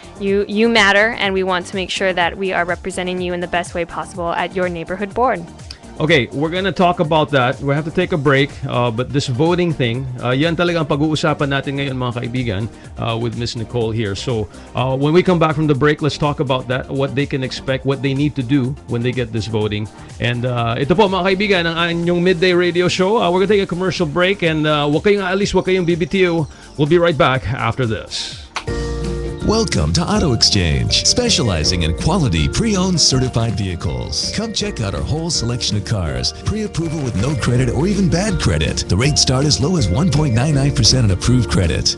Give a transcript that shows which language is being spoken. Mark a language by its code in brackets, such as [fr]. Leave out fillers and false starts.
[en] You matter, and we want to make sure that we are representing you in the best way possible at your neighborhood board. Okay, we're gonna talk about that. We have to take a break, but this voting thing, [tl] yan talaga ang pag-uusapan natin ngayon mga kaibigan [en] with Miss Nicole here. So when we come back from the break, let's talk about that, what they can expect, what they need to do when they get this voting. [tl] And ito po mga kaibigan, ang inyong Midday Radio Show. [en] We're gonna take a commercial break and [tl] wag kayong aalis, wag kayong BBTO. [en] We'll be right back after this. Welcome to Auto Exchange, specializing in quality pre-owned certified vehicles. Come check out our whole selection of cars, pre-approval with no credit or even bad credit. The rates start as low as 1.99% on approved credit.